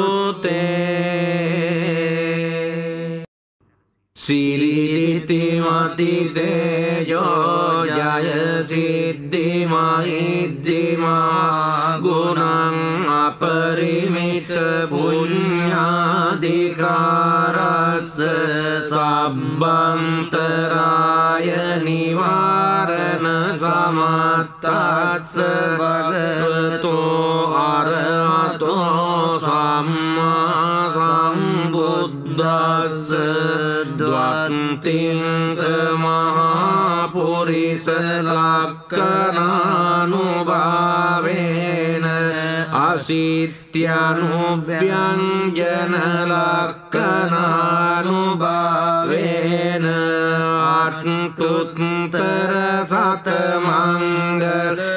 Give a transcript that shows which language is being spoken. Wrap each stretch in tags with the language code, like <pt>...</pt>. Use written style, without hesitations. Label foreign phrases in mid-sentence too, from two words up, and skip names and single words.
<pi>තේ සිරිති මති තේජෝ ජය සිද්ධි මහිද්දිමා ගුණං අපරිමිත පුඤ්ඤාධිකාරස්ස සබ්බන්තරාය නිවාරණ සමත්තස්ස භගවතෝ අරහතෝ සම්මා සම්බුද්දස්ස ද්වත්තිං සමහා පුරිස ලක්ඛනානුභාවේන අසිත්‍යනුභ්‍යංජන ලක්ඛනානුභාවේන අට්ටුත්තර සතමංගල</pi>